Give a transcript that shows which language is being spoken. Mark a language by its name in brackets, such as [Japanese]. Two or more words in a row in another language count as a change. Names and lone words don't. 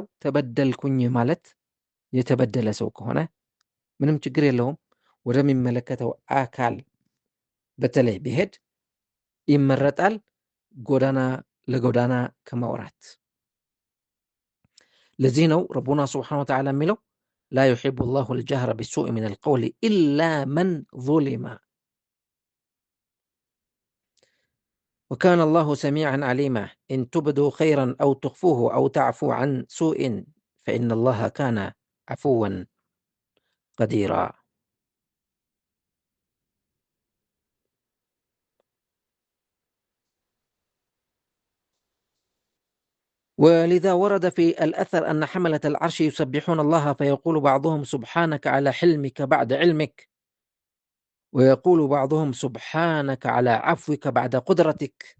[Amharic] ተበደልኩኝ ማለት የተበደለ ሰው ከሆነ ምንም ችግር የለውም፣ ወደሚመለከተው አካል በተለይ ቢሄድ ይመረጣል፣ ጎዳና ለጎዳና ከማውራት። ለዚህ ነው [Arabic] ربنا سبحانه وتعالى [Amharic] የሚለው [Arabic] لا يحب الله الجهر بالسوء من القول إلا من ظلم وكان الله سميعا عليما إن تبدوا خيرا أو تخفوه أو تعفوا عن سوء فإن الله كان عفوا قديرا. ولذا ورد في الأثر أن حملة العرش يسبحون الله فيقول بعضهم سبحانك على حلمك بعد علمك ويقول بعضهم سبحانك على عفوك بعد قدرتك.